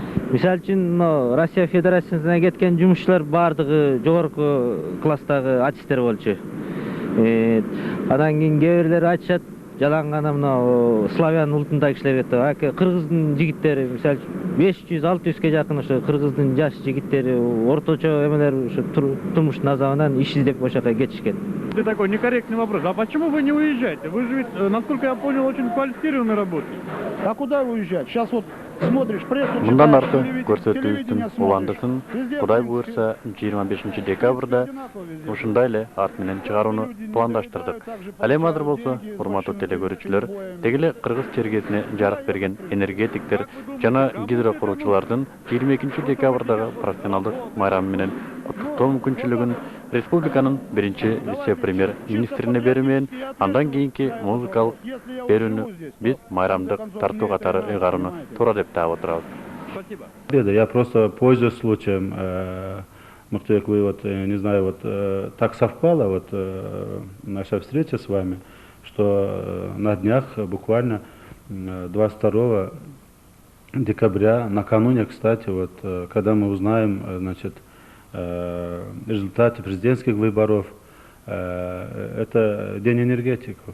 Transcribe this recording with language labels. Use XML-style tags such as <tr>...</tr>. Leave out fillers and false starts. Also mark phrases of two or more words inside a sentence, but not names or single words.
<ky>Мисалы үчүн, Россия Федерациясына кеткен жумушчулар бардыгы жогорку класстагы артисттер болчу. Анан кийин кээ бирлери айтышат, жалаң гана славян улутундагы кишилер кетти. Кыргыздын жигиттери, мисалы 500-600ге жакын ошо кыргыздын жаш жигиттери орточо эмелер ушу турмуштун азабынан иш издеп ошол жака кетишкен.</ky> <ru>Это такой некорректный вопрос. А почему вы не уезжаете? Вы же ведь, насколько я понял, очень квалифицированный работник. А куда уезжать? Сейчас вот смотришь прессу,</ru> <ky>Мындан</ky> <ru>читаешь,</ru> <ky>арты көрсөтүүбүздүн уландысын Кудай буйрса 25 декабрда ушундай эле ат менен чыгарууну пландаштырдык. Ал эми азыр болсо, урматтуу телегөрүүчүлөр, тегиле кыргыз чергесине жарык берген энергетиктер жана гидрокуруучулардын 22 декабрдагы профессионалдык майрамы менен куттуктоо мүмкүнчүлүгүн республиканын биринчи вице-премьер министрине берүү менен андан кийинки музыкалык берүүнү биз майрамдык тартуу катары ыйгарууну туура деп таап отурабыз.</ky> <ru>Спасибо. Я просто пользуюсь случаем, Мухтарбек, вы вот, не знаю, вот так совпало вот наша встреча с вами, что на днях, буквально 22 декабря, накануне, кстати, вот, когда мы узнаем, значит, результаты президентских выборов, это День энергетиков.</ru>